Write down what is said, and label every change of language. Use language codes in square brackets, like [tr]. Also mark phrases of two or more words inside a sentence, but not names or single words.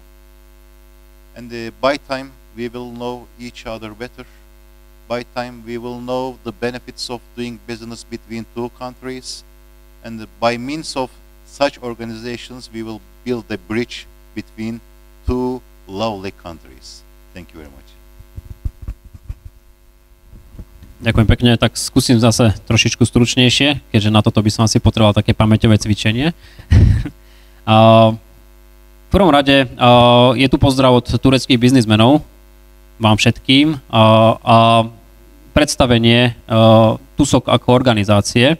[en] And by time we will know each other better. By time we will know the benefits of doing business between two countries. And by means of such organizations, we will build a bridge between two lovely countries. Thank you very much. [sk] Ďakujem pekne, tak skúsim zase trošičku stručnejšie, keďže na toto by som asi potreboval také pamäťové cvičenie. V prvom rade je tu pozdrav od tureckých biznismenov, vám všetkým, a predstavenie TUSOK ako organizácie.